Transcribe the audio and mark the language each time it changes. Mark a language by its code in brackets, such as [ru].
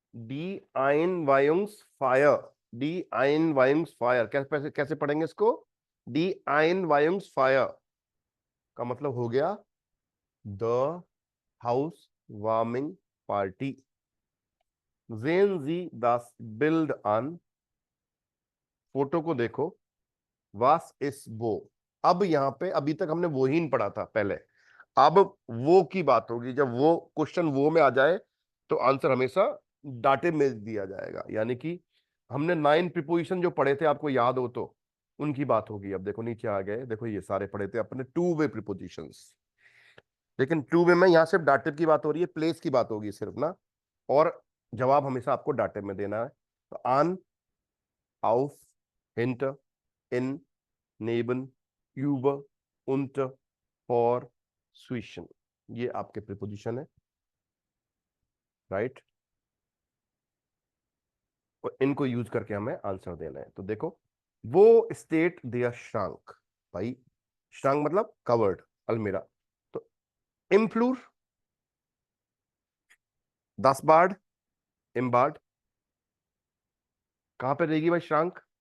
[hi] D Einweihungsfeier, D Einweihungsfeier कैसे कैसे पढ़ेंगे इसको? डी Einweihungsfeier का मतलब हो गया the house warming party. [de] sehen Sie das Bild an, [hi] photo को देखो। वास इस वो, अब यहां पे अभी तक हमने वो ही नहीं पढ़ा था पहले, अब वो की बात होगी। जब वो क्वेश्चन वो में आ जाए तो आंसर हमेशा डाटे में दिया जाएगा। यानी कि हमने 9 प्रीपोजिशन जो पढ़े थे, आपको याद हो तो उनकी बात होगी। अब देखो नीचे आ गए, देखो ये सारे पढ़े थे अपने 2 वे प्रीपोजिशंस, लेकिन 2 वे में यहां सिर्फ डाटिव की बात हो रही है, प्लेस की बात होगी सिर्फ ना, और जवाब हमेशा आपको डाटिव में देना है। तो आन, auf, hinter, in, neben, über, unter, for, zwischen, ये आपके प्रीपोजिशन है, राइट। और इनको यूज करके हमें आंसर देना है। तो देखो, वो स्टेट देयर श्रांक, भाई श्रांक मतलब कवर्ड, अलमीरा। तो इम्फ्लूर, दस बार्ड, इम्बार्ड, कहां पे रहेगी भाई श्रांक?